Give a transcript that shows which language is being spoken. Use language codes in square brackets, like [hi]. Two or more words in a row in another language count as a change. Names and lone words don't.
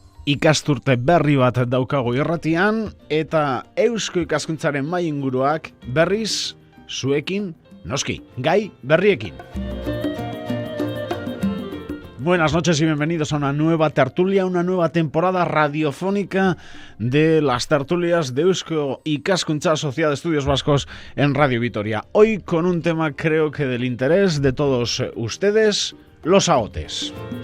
[eu] ikasturte berri bat daukagu irratian, eta eusko ikaskuntzaren mai inguruak berriz zuekin, noski, gai berriekin. [es] Buenas noches y bienvenidos a una nueva tertulia, una nueva temporada radiofónica de las tertulias de Eusko Ikaskuntza, Sociedad de Estudios Vascos en Radio Vitoria. Hoy con un tema creo que del interés de todos ustedes, los AOTES.